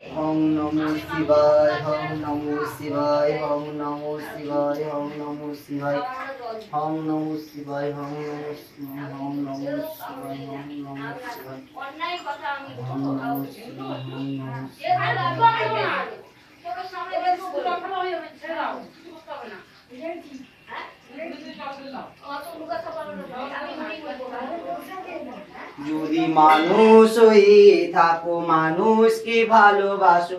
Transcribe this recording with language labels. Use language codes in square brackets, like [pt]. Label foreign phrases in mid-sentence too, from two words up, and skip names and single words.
[sa] ওম নমো শিবায়, ওম নমো শিবায়, ওম নমো শিবায়, ওম নমো শিবায়, ওম নমো শিবায়, ওম নমো শিবায়, ওম নমো শিবায়, ওম নমো শিবায়, [bn] অন্যায় কথা আমি [sa] ওম নমো শিবায়, ওম নমো শিবায়, [bn] যদি মানুষ হয়ে থাকো মানুষকে ভালোবাসো,